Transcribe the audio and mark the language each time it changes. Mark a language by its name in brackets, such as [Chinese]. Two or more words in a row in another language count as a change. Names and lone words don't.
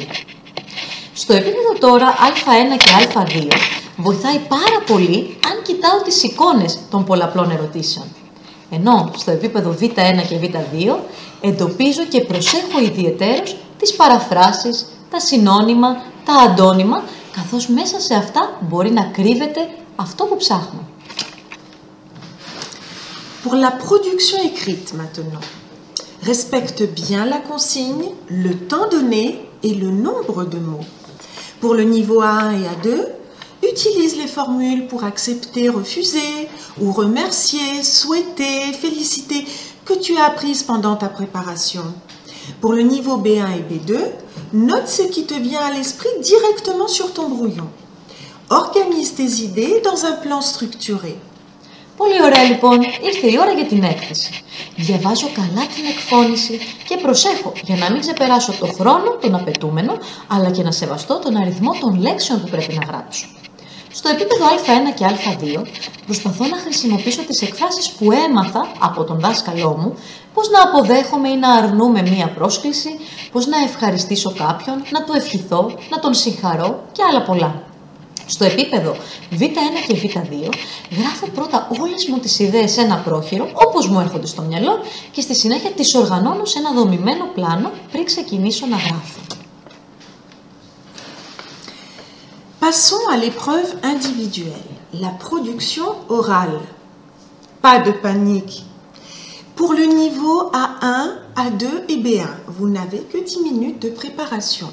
[Greek] Στο επίπεδο τώρα Α1 και Α2 βοηθάει πάρα πολύ αν κοιτάω τις εικόνες των πολλαπλών ερωτήσεων. Ενώ στο επίπεδο Β1 και Β2 εντοπίζω και προσέχω ιδιαιτέρως τις παραφράσεις, τα συνώνυμα, τα αντώνυμα, καθώς μέσα σε αυτά μπορεί να κρύβεται αυτό που ψάχνω. [French] Pour la production écrite maintenant, respecte bien la consigne, le temps donné et le nombre de mots. Pour le niveau A1 et A2, utilise les formules pour accepter, refuser ou remercier, souhaiter, féliciter que tu as apprises pendant ta préparation. Pour le niveau B1 et B2, note ce qui te vient à l'esprit directement sur ton brouillon. Organise tes idées dans un plan structuré. [Greek] Πολύ ωραία λοιπόν, ήρθε η ώρα για την έκθεση. Διαβάζω καλά την εκφώνηση και προσέχω για να μην ξεπεράσω το χρόνο, τον απαιτούμενο, αλλά και να σεβαστώ τον αριθμό των λέξεων που πρέπει να γράψω. Στο επίπεδο Α1 και Α2 προσπαθώ να χρησιμοποιήσω τις εκφράσεις που έμαθα από τον δάσκαλό μου, πώς να αποδέχομαι ή να αρνούμε μία πρόσκληση, πώς να ευχαριστήσω κάποιον, να του ευχηθώ, να τον συγχαρώ και άλλα πολλά. Στο επίπεδο Β1 και Β2 γράφω πρώτα όλες μου τις ιδέες σε ένα πρόχειρο, όπως μου έρχονται στο μυαλό, και στη συνέχεια τις οργανώνω σε ένα δομημένο πλάνο πριν ξεκινήσω να γράφω. [French] Passons à l'épreuve individuelle, la production orale. Pas de panique. Pour le niveau A1, A2 et B1, vous n'avez que 10 minutes de préparation.